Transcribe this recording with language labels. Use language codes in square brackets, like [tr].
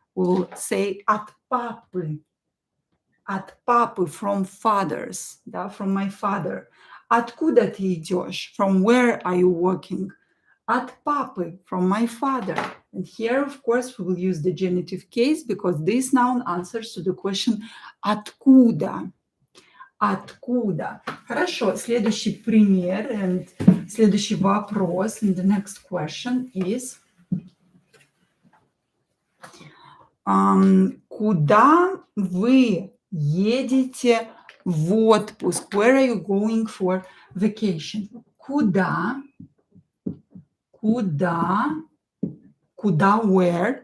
[en] We will say [ru] от папы. От папы, [en] from fathers, да, from my father. [ru] Откуда ты идешь? [en] From where are you walking? [ru] От папы, [en] from my father. And here, of course, we will use the genitive case because this noun answers to the question откуда. [ru] Откуда. Хорошо, следующий пример and следующий вопрос. [en] And the next question is [ru] куда вы едете в отпуск? [en] Where are you going for vacation? [ru] Куда? Куда, where?